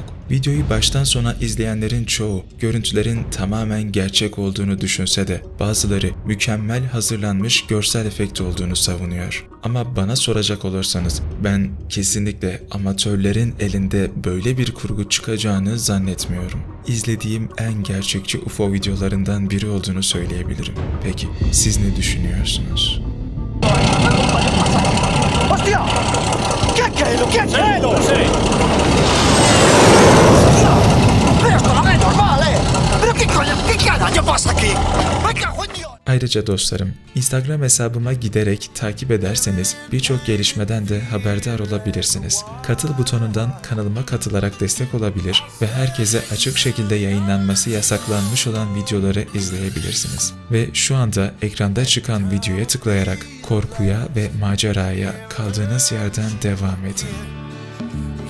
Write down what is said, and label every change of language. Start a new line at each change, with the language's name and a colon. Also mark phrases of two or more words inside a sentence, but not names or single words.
Turkish: Videoyu baştan sona izleyenlerin çoğu görüntülerin tamamen gerçek olduğunu düşünse de bazıları mükemmel hazırlanmış görsel efekt olduğunu savunuyor. Ama bana soracak olursanız ben kesinlikle amatörlerin elinde böyle bir kurgu çıkacağını zannetmiyorum. İzlediğim en gerçekçi UFO videolarından biri olduğunu söyleyebilirim. Peki siz ne düşünüyorsunuz?
Spanish: ¡Hostia! ¿Qué es lo que es? Pero esto no es normal, ¿eh? ¿Pero qué coño, qué carajo pasa aquí? ¡Me cago en Dios!
Turkish: Ayrıca dostlarım, Instagram hesabıma giderek takip ederseniz birçok gelişmeden de haberdar olabilirsiniz. Katıl butonundan kanalıma katılarak destek olabilir ve herkese açık şekilde yayınlanması yasaklanmış olan videoları izleyebilirsiniz. Ve şu anda ekranda çıkan videoya tıklayarak korkuya ve maceraya kaldığınız yerden devam edin.